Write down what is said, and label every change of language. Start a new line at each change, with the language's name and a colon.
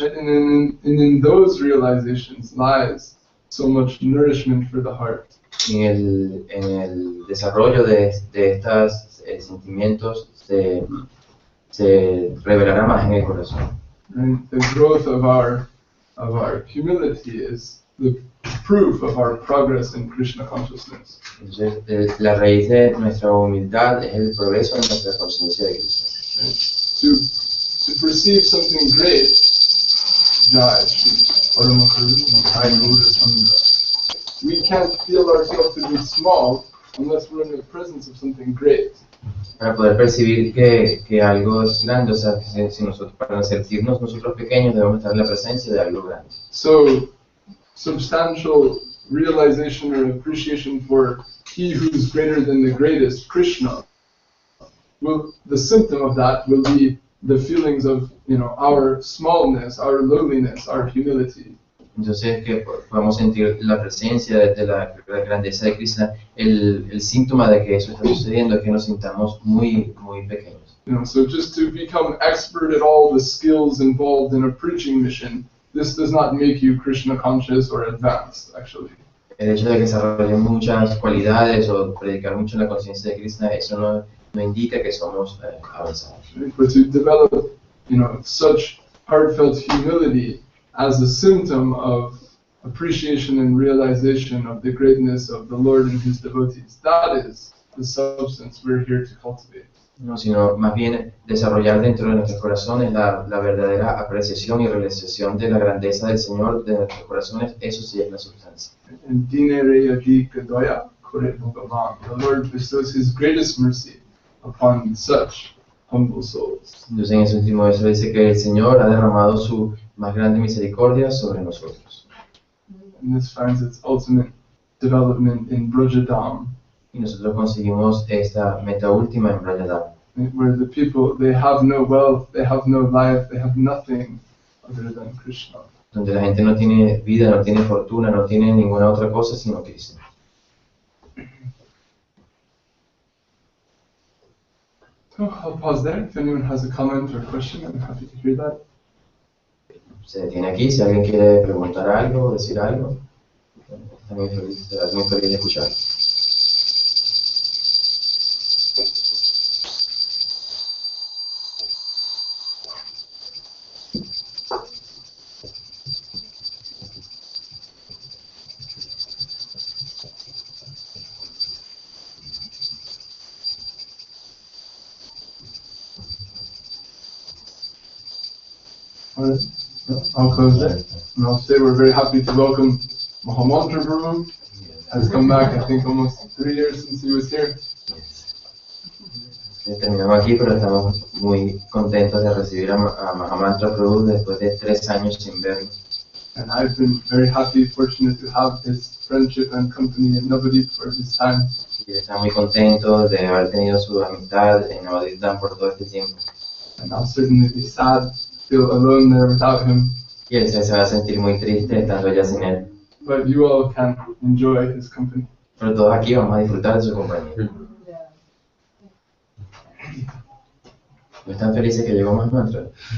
English: And in those realizations lies so much nourishment for the heart.
Spanish: En el desarrollo de estos sentimientos se revelará más en el corazón.
English: And the growth of our humility is the proof of our progress in Krishna consciousness.
Spanish: Entonces, la raíz de nuestra humildad es el progreso de nuestra conciencia de Krishna.
English: To perceive something great, Jai Shri Parama Karuna Jai Guru Sangha. We can't feel ourselves to be small unless we're in the presence of something great.
Spanish: Para poder percibir que algo es grande, o sea, para sentirnos nosotros pequeños debemos estar en la presencia de algo grande.
English: So, substantial realization or appreciation for he who's greater than the greatest, Krishna, the symptom of that will be the feelings of, our smallness, our lowliness, our humility.
Spanish: Entonces que podemos sentir la presencia de la grandeza de Krishna, el síntoma de que eso está sucediendo es que nos sintamos muy pequeños.
English: So just to become expert at all the skills involved in a preaching mission, this does not make you Krishna conscious or advanced, actually.
Spanish: El hecho de que desarrollen muchas cualidades o predicar mucho en la conciencia de Krishna, eso no indica que somos avanzados.
English: But to develop, such heartfelt humility as a symptom of appreciation and realization of the greatness of the Lord and His devotees. That is the substance we're here to cultivate.
Spanish: No, sino más bien desarrollar dentro de nuestros corazones la verdadera apreciación y realización de la grandeza del Señor de nuestros corazones. Eso sí es la sustancia.
English: And Dinere Yagi Kadoya Kore Bhagavan. The Lord bestows His greatest mercy upon such humble souls.
Spanish: Entonces en ese último verso dice que el Señor ha derramado su más grande misericordia sobre nosotros.
English: And this finds its ultimate development in Brajadam,
Spanish: Y nosotros conseguimos esta meta última en Brajadam,
English: where the people, they have no wealth, they have no life, they have nothing other than Krishna.
Spanish: donde la gente no tiene vida, no tiene fortuna, no tiene ninguna otra cosa sino Cristo.
English: So I'll pause there. If anyone has a comment or question, I'm happy to hear that.
Spanish: Se detiene aquí, si alguien quiere preguntar algo, decir algo, está muy feliz de escuchar.
English: Alright, I'll close there. And I'll say we're very happy to welcome Mahamantra Prabhu. Has come back, I think, almost 3 years since he was here.
Spanish: Terminamos aquí, pero estamos muy contentos de recibir a Mahamantra Prabhu después de 3 años sin verlo.
English: And I've been very happy, fortunate to have his friendship and company in Navadip for this time.
Spanish: Y está muy contento de haber tenido su amistad en Navadip por todo este tiempo.
English: And I'll certainly be sad, feel alone there without him.
Spanish: Y él se va a sentir muy triste estando ya sin él. But you all can enjoy his company. Pero todos aquí vamos a disfrutar de su compañía. ¿No están felices que llegó Mahamantra?